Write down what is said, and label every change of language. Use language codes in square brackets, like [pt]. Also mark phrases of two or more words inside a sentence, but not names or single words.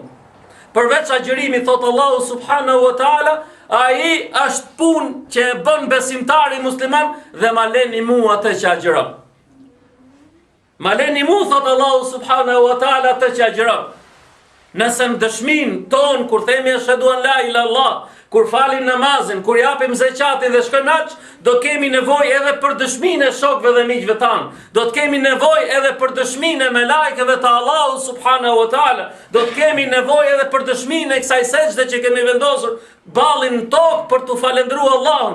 [sq] Përveç agjërimit thot Allahu [ar] سبحانه وتعالى, [sq] ai është punë që e bën besimtari musliman dhe ma leni mua atë që agjëron. Ma leni mua thot Allahu [ar] سبحانه وتعالى [sq] atë që agjëron. Nëse në dëshmin ton kur themi [ar] أشهد أن لا إله إلا الله, [sq] kur falim namazin, kur japim zeqatin dhe shkojmë hax, do kemi nevojë edhe për dëshminë e shokëve dhe miqve tanë. Do të kemi nevojë edhe për dëshminë e melajkeve të Allahut [ar] سبحانه وتعالى. [sq] Do të kemi nevojë edhe për dëshminë e kësaj sejdë që kemi vendosur ballin në tokë për të falendruar Allahun.